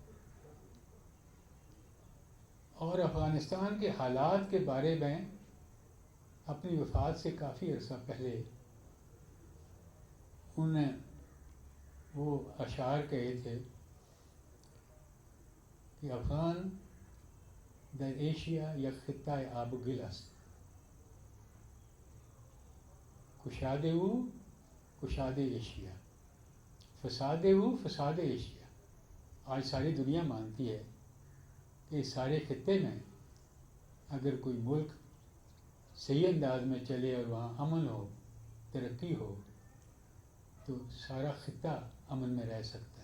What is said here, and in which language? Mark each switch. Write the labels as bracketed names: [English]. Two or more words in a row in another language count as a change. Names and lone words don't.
[Urdu] اور افغانستان کے حالات کے بارے میں اپنی وفات سے کافی عرصہ پہلے انہوں نے وہ اشعار کہے تھے کہ [Persian] افغان در ایشیا یک خطہ آب و گل است، کشاد او کشاد ایشیا، فساد او فساد ایشیا. [Urdu] آج ساری دنیا مانتی ہے کہ اس سارے خطے میں اگر کوئی ملک صحیح انداز میں چلے اور وہاں امن ہو، ترقی ہو، تو سارا خطہ امن میں رہ سکتا ہے.